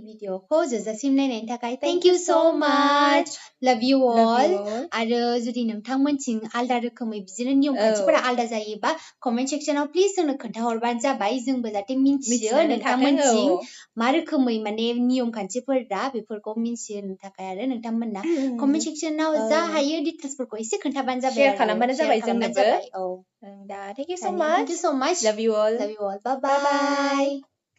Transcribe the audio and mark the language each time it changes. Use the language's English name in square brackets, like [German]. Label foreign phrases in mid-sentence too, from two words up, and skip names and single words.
[Bodo] भिडिअखौ जोबजासिम नायनायनि थाखाय [English] thank you so much love you all [Bodo] आरो जुदि नोंथांमोनथिं आलदा रोखोमै बिदिनो नियम खान्थिफोरा आलदा जायोबा कमेन्ट सेक्सनाव प्लिज जोंनो खोन्थाहरबानो जाबाय जोंबो जाहाथे मिन्थियो नोंथांमोनथिं मा रोखोमै माने नियम खान्थिफोरा बेफोरखौ मिन्थिहोनो थाखाय आरो नोंथांमोना कमेन्ट सेक्सनाव जा हायो डिटेल्सफोरखौ एसे खोन्थाबानो जाबाय शेयार खालामबानो जाबाय जोंनोबो औ दा [English] thank you so thank you so much much love you all bye bye